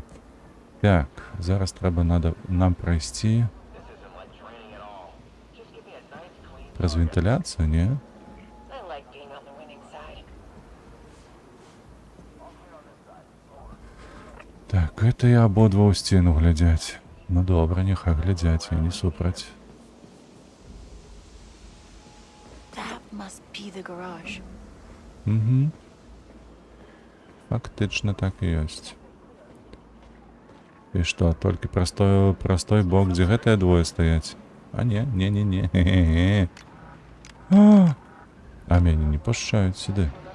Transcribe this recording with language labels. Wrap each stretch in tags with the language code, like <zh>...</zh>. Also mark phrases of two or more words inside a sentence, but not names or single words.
<be>Так, зараз трэба нам прайсці праз вентыляцыю, не? Так, гэта я абодва ў сцену глядзяць. Ну добра, няхай глядзяць, я не супраць.</be> <en>That must be the garage.</en> <be>Угу. Фактычна так і ёсць. І што, толькі простой бок, дзе гэтыя двое стаяць? А не. А мяне не пушчаюць сюды.</be>